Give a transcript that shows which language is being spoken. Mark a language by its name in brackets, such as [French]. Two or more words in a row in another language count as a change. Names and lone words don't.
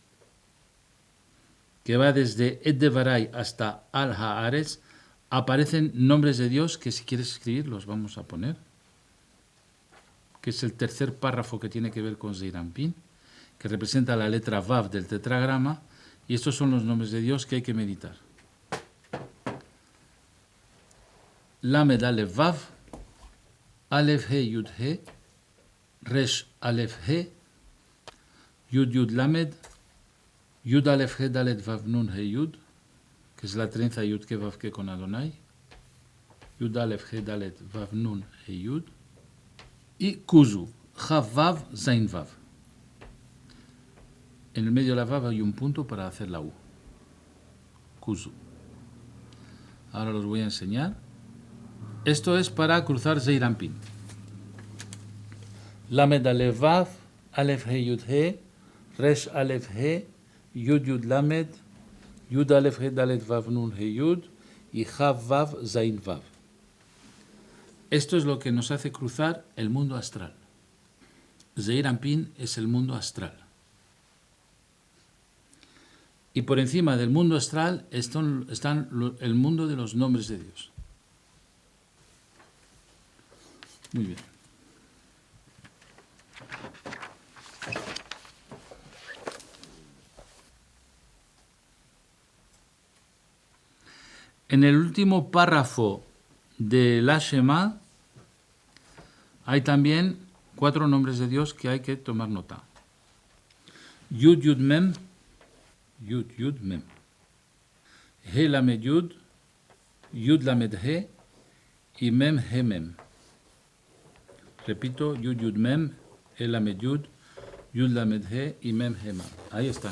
[Spanish] que va desde [Hebrew] עד דברי [Spanish] hasta [Hebrew] על הארץ, [Spanish] aparecen nombres de Dios que si quieres escribir los vamos a poner, que es el tercer párrafo que tiene que ver con Zeirampín, que representa la letra Vav del tetragrama, y estos son los nombres de Dios que hay que meditar. [Hebrew] למד אלף וו, אלף הא יוד הא, ריש אלף הא, יוד יוד למד, יוד אלף הא דלת וו נון הא יוד, [Spanish] que es la trenza [Hebrew] יוד קא וו קא [Spanish] con Adonai, [Hebrew] יוד אלף הא דלת וו נון הא יוד, [Spanish] y Kuzu, [Hebrew] כף וו, זין וו. [Spanish] En el medio de la Vav hay un punto para hacer la U. Kuzu. Ahora los voy a enseñar. Esto es para cruzar Zeir Anpin. [Hebrew] למד אלף וו, אלף הא יוד הא, ריש אלף הא, יוד יוד למד, יוד אלף הא דלת וו נון הא יוד y כף וו זין וו. [Spanish] Esto es lo que nos hace cruzar el mundo astral. Zeir Anpin es el mundo astral. Y por encima del mundo astral están el mundo de los nombres de Dios. Muy bien. En el último párrafo de la Shema hay también 4 nombres de Dios que hay que tomar nota. [Hebrew] יוד יוד מם, יוד יוד מם. הא למד יוד, יוד למד הא y מם הא מם. [Spanish] Repito, [Hebrew] יוד יוד מם, הא למד יוד, יוד למד הא y מם הא מם. [Spanish] Ahí están.